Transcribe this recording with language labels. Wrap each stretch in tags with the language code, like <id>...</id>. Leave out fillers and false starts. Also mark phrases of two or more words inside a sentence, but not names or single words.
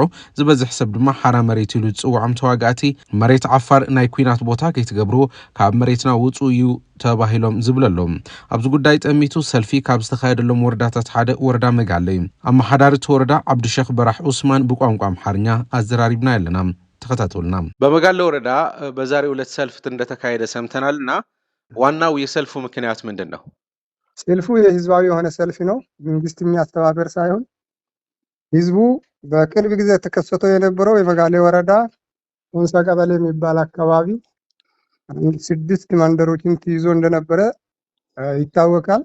<ti>ዝበዝሕ ሰብ ድማ ሓራ መሬት ኢሉ ዝጽውዖም ተዋጋእቲ መሬት ዓፋር ናይ ኩናት ቦታ ከይትገብርዎ ካብ መሬትና ውጹ እዩ ተባሂሎም ዝብለለው ኣብዚ ጉዳይ ጠሚቱ ሰልፊ ካብ ዝተኻየደሎም ወረዳታት ሓደ ወረዳ መጋለይ ኣመሓዳሪ ወረዳ ዓብዱሸኽ በራሕ ዑስማን ብቋንቋ አምሓርኛ አዘራሪብና ያለና ተከታተሉና</ti> <am>በመጋለ ወረዳ በዛሬው ዕለት ሰልፍ እንደተካሄደ ሰምተናልና ዋናው የሰልፉ ምክንያት ምንድነው? ሰልፉ የህዝባዊ የሆነ ሰልፍ ነው መንግስት የሚያስተባበር ሳይሆን ህዝቡ በቅርብ ጊዜ ተከሰቶ የነበረው የመጋለ ወረዳ ቶንሳ ቀበሌ የሚባል አካባቢ 6 መንደሮችን ይዞ እንደነበረ ይታወቃል።</am>